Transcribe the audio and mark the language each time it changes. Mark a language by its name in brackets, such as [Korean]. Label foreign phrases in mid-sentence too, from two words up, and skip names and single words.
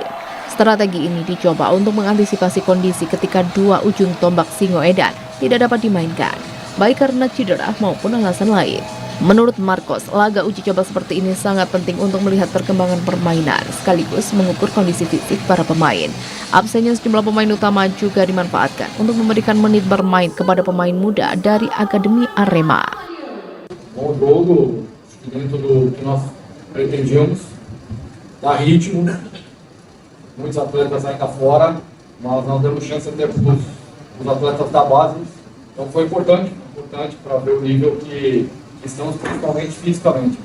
[Indonesian] Strategi ini dicoba untuk mengantisipasi kondisi ketika dua ujung tombak Singoedan tidak dapat dimainkan, baik karena cedera maupun alasan lain. Menurut Marcos, laga uji coba seperti ini sangat penting untuk melihat perkembangan permainan sekaligus mengukur kondisi fisik para pemain. Absennya sejumlah pemain utama juga dimanfaatkan untuk memberikan menit bermain kepada pemain muda dari Akademi Arema. [Portuguese] Bom jogo, dentro do que nós pretendíamos, dá ritmo, muitos atletas ainda fora, mas não demos chance até para os atletas da base, então foi importante para ver o nível que estamos, principalmente fisicamente.